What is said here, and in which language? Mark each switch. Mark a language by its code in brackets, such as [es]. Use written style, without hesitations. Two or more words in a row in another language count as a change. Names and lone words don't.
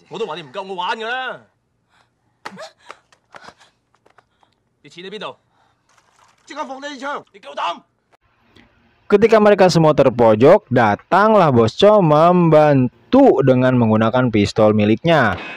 [yue] 我都話你唔夠我玩㗎啦。啲錢喺邊度？即刻放低啲槍！你夠膽？ [id] Ketika mereka semua terpojok, datanglah bos Cho membantu dengan menggunakan pistol miliknya.